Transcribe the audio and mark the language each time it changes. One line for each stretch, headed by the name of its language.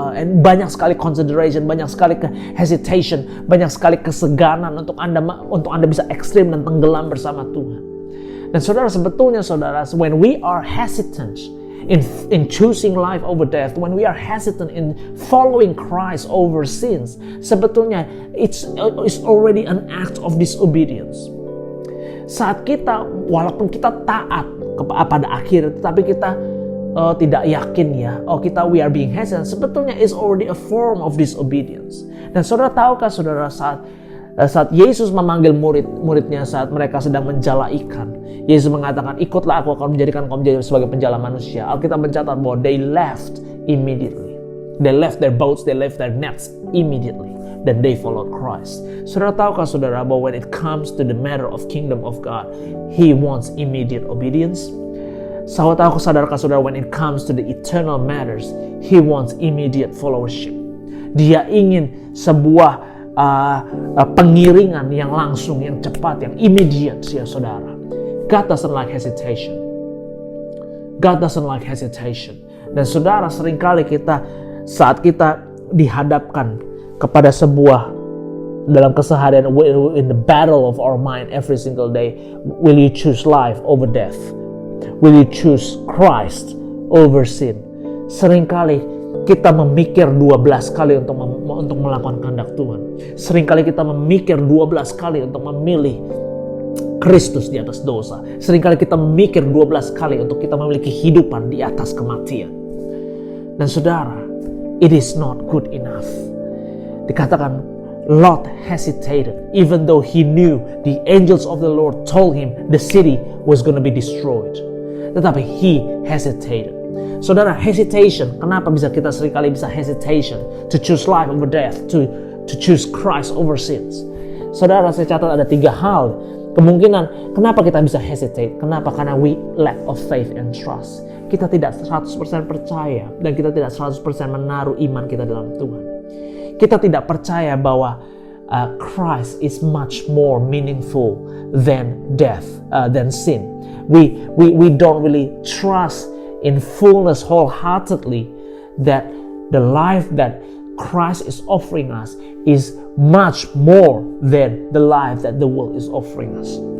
Indonesian: And banyak sekali consideration, banyak sekali hesitation, banyak sekali keseganan untuk anda bisa ekstrim dan tenggelam bersama Tuhan. Dan saudara, sebetulnya saudara,
English: when we are hesitant in choosing life over death, when we are hesitant in following Christ over sins, sebetulnya it's already an act of disobedience.
Indonesian: Saat kita, walaupun kita taat pada akhirnya, tetapi kita tidak yakin ya,
English: we are being hesitant,
Indonesian: sebetulnya
English: is already a form of disobedience.
Indonesian: Dan saudara tahukah saudara, saat Yesus memanggil murid-muridnya saat mereka sedang menjala ikan, Yesus mengatakan, ikutlah aku akan menjadikan kau menjadi sebagai penjala manusia. Alkitab mencatat bahwa
English: they left immediately. They left their boats, they left their nets immediately. Then they followed Christ.
Indonesian: Saudara tahukah saudara bahwa
English: when it comes to the matter of kingdom of God, He wants immediate obedience.
Indonesian: Tahukah saudara
English: when it comes to the eternal matters, He wants immediate followership.
Indonesian: Dia ingin sebuah pengiringan yang langsung, yang cepat, yang immediate ya saudara.
English: God doesn't like hesitation. God doesn't like hesitation.
Indonesian: Dan saudara, seringkali saat kita dihadapkan kepada sebuah dalam keseharian,
English: in the battle of our mind every single day, will you choose life over death? Will you choose Christ over sin?
Indonesian: Seringkali kita memikir 12 kali untuk melakukan kehendak Tuhan. Seringkali kita memikir 12 kali untuk memilih Kristus di atas dosa. Seringkali kita memikir 12 kali untuk kita memiliki kehidupan di atas kematian. Dan saudara,
English: it is not good enough. Dikatakan Lot hesitated even though he knew the angels of the Lord told him the city was going to be destroyed. Tetapi he hesitated. Saudara, hesitation,
Indonesian: kenapa kita seringkali bisa
English: hesitation to choose life over death, to choose Christ over sins?
Indonesian: Saudara, saya catat ada 3 hal kemungkinan kenapa kita bisa hesitate. Kenapa?
English: Karena we lack of faith and trust.
Indonesian: Kita tidak 100% percaya dan kita tidak 100% menaruh iman kita dalam Tuhan. Kita tidak percaya bahwa
English: Christ is much more meaningful than death, than sin. We don't really trust in fullness wholeheartedly that the life that Christ is offering us is much more than the life that the world is offering us.